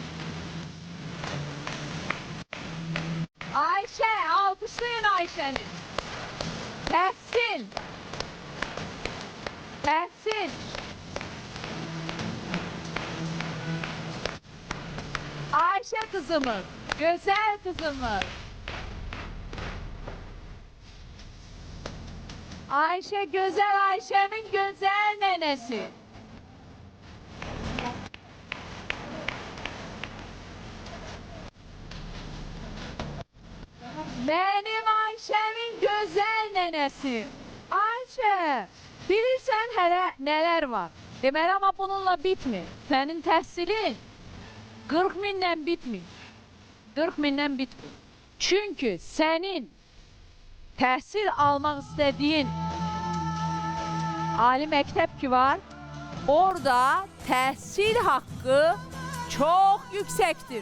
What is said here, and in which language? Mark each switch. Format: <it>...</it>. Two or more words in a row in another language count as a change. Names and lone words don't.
<az>Ayşə, alkışlayın Ayşəni. Təhsil! Təhsil!</az> <tr>Ayşə kızımız, güzel kızımız. Ayşe güzel, Ayşe'nin güzel nenesi. Benim Ayşe'nin güzel nenesi. Ayşe,</tr> <az>bilirsən hələ nələr var. Deməli, amma bununla bitmir. Sənin təhsilin 40 mindən bitmir. 40 mindən bitmir. Çünki sənin təhsil almaq istədiyin ali məktəb ki var, orada təhsil haqqı çox yüksəkdir.</az>